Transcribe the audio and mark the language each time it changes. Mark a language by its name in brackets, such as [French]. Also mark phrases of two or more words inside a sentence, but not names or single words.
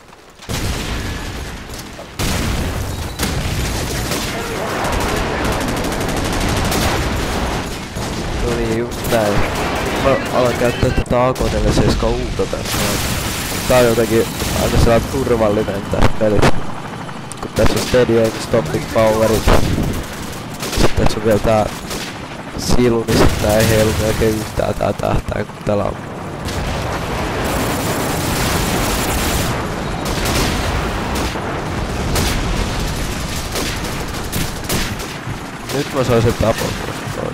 [Finnish] No niin, just näin. Mä alan käyttää tätä AK-47 uutta tässä. Tää on jotenkin aina sellainen turvallinen tässä pelissä. Kun tässä on [English] steady aim, stopping powerit. [Finnish] Sitten tässä on vielä tää silu, niin sit tää ei heilu melkein yhtään tää tähtäin kun täällä on. Nyt mä sain sen tapon noin.